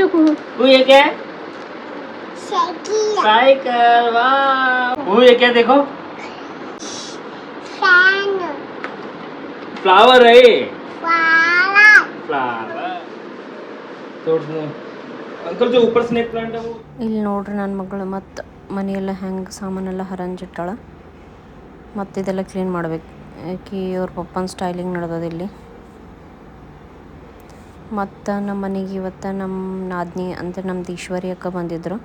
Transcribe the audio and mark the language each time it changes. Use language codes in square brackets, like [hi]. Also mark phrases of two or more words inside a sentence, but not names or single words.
[hi] वो ये क्या है? साइकिल. वाह, वो ये क्या देखो? फ्लावर है. फ्लावर. अंकल जो ऊपर [en] snake plant [hi] है वो. [kn] ಇಲ್ಲಿ ನೋಡ್ರಿ ನನ್ನ ಮಗಳು ಮತ್ತು ಮನೆಯೆಲ್ಲ ಹೆಂಗೆ ಸಾಮಾನೆಲ್ಲ ಹರಂಜಿಟ್ಟಾಳ. ಮತ್ತು ಇದೆಲ್ಲ ಕ್ಲೀನ್ ಮಾಡ್ಬೇಕು. ಆಕಿ ಅವ್ರ ಪಪ್ಪನ ಸ್ಟೈಲಿಂಗ್ ನಡೆದದ ಇಲ್ಲಿ. ಮತ್ತು ನಮ್ಮ ಮನೆಗೆ ಇವತ್ತು ನಮ್ಮ ನಾದಿನಿ ಅಂದರೆ ನಮ್ದು ಈಶ್ವರಿ ಅಕ್ಕ ಬಂದಿದ್ದರು.